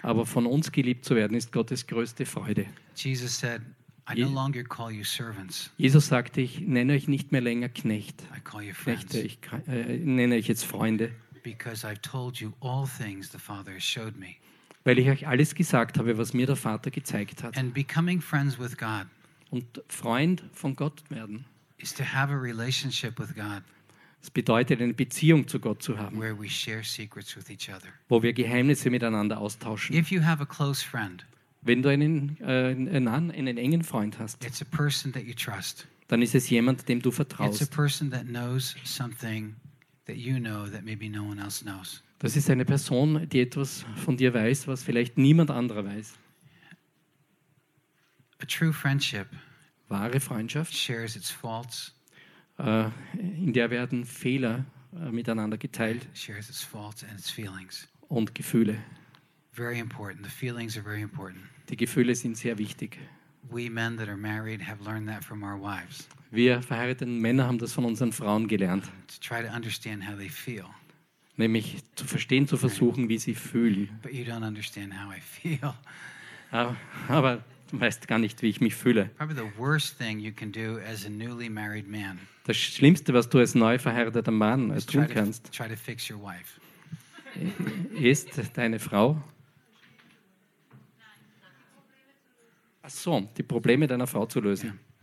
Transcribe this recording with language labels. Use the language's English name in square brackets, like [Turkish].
[German] Aber von uns geliebt zu werden ist Gottes größte Freude. [English] Jesus said, I no longer call you servants. [German] Jesus sagte, ich nenne euch nicht mehr länger Knecht. [English] I call you friends. [German] Knechte, ich nenne euch jetzt Freunde. [English] Because I've told you all things the Father has showed me. [German] Weil ich euch alles gesagt habe, was mir der Vater gezeigt hat. [English] And becoming friends with God. [German] Und Freund von Gott werden. [English] Is to have a relationship with God. [German] Es bedeutet, eine Beziehung zu Gott zu haben. [English] Where we share secrets with each other. [German] Wo wir Geheimnisse miteinander austauschen. [English] If you have a close friend. [German] Wenn du einen engen Freund hast, [English] it's a person that you trust. [German] Dann ist es jemand, dem du vertraust. [English] It's a person that knows something that you know that maybe no one else knows. [German] Das ist eine Person, die etwas von dir weiß, was vielleicht niemand anderer weiß. [English] A true friendship. [German] Wahre Freundschaft. [English] Shares its faults. [German] In der werden Fehler miteinander geteilt. [English] Shares its faults and its feelings. [German] Und Gefühle. [English] Very important. The feelings are very important. [German] Die Gefühle sind sehr wichtig. [English] We men that are married have learned that from our wives. [German] Wir verheirateten Männer haben das von unseren Frauen gelernt. [English] To try to understand how they feel. [German] Nämlich zu verstehen, zu versuchen, wie sie fühlen. [English] But you don't understand how I feel. [German] Aber du weißt gar nicht, wie ich mich fühle. [English] Probably the worst thing you can do as a newly married man. [German] Das Schlimmste, was du als neu verheirateter Mann tun kannst. [English] Try to fix your wife. [German] Ist deine Frau? Ach so, die Probleme deiner Frau zu lösen.